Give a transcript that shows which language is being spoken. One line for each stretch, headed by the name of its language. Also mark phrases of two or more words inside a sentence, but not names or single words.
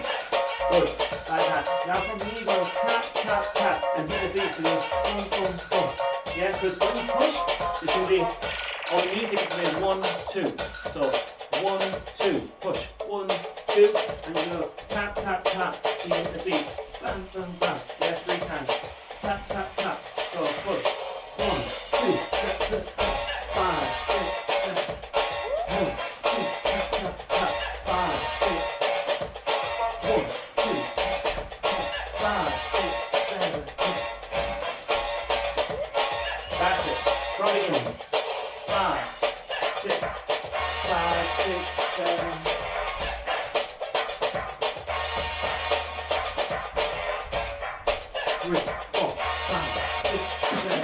English: Good, like that. Now from here you go tap, tap, tap, and hit the beat. So you go boom, boom, boom. Yeah, because when you push, it's going to be, on the music it's going to be 1, 2. So 1, 2, push, 1, 2, and you go tap, tap, tap, to hit the beat. Bam, bam, bam. Yeah, 3 times. Tap, tap, tap. So push. 1, 2, tap, tap, tap. 5, 6, 7. 1, 2, tap, tap, tap. 5, 6. 1, 2, tap, tap, 5, 6, 7, 8. That's it. From the beginning. 5, 6, 5, 6, 7. 3, 4, 5, 6, 7.